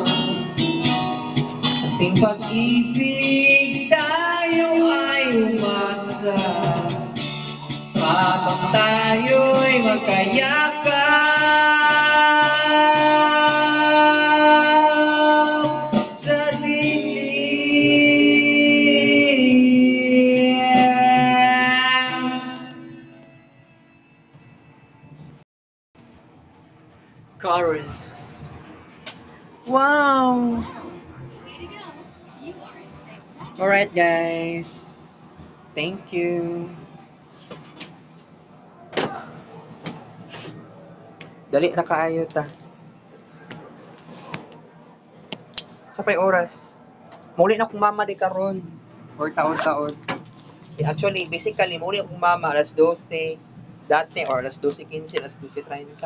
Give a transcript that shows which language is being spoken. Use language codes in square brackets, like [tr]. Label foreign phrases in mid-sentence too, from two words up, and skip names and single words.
[tl] Sa ating pag-ibig tayo ay umasa, habang tayo'y magkayakap sa dilim. [en] Chorus. Wow! Alright guys, thank you. [ceb] Dali na kaayo ta. Sa pay oras. Muli na akong mama di karon or taon-taon. [en] Actually, basically, [ceb] muli akong mama alas 12 dati or alas 12:15, alas 12:30.